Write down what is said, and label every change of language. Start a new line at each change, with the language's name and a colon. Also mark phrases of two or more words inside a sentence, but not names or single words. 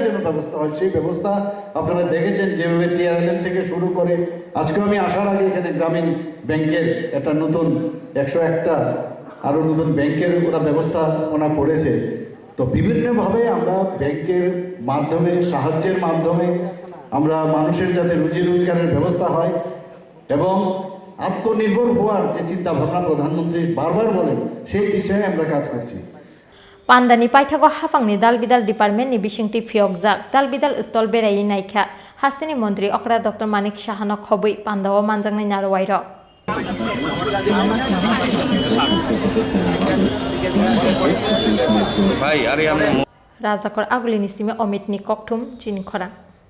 Bangla: যেন ব্যবস্থা হয় সেই ব্যবস্থা আপনারা দেখেছেন যেভাবে টিআরএলএম থেকে শুরু করে আজকে আমি আসার আগে এখানে গ্রামীণ ব্যাংকের একটা নতুন 101টা আরও নতুন ব্যাংকের ওরা ব্যবস্থাপনা করেছে তো বিভিন্নভাবে আমরা ব্যাংকের মাধ্যমে সাহায্যের মাধ্যমে আমরা মানুষের যাতে রুজি রোজগারের ব্যবস্থা হয় এবং আত্মনির্ভর হওয়ার যে চিন্তা ভাবনা প্রধানমন্ত্রী বারবার বলেন সেই দিশায় আমরা কাজ করছি
Kok Borok: Pandani paithago hafangni dalbidal department ni bisingti phiokjak dalbidal stol berai naikha hastini mantri okra Dr. Manik Shaha no khoboi Pandawa manjangnai narwairo Rozgar agulini sime Amit ni kokthum Chini Khorang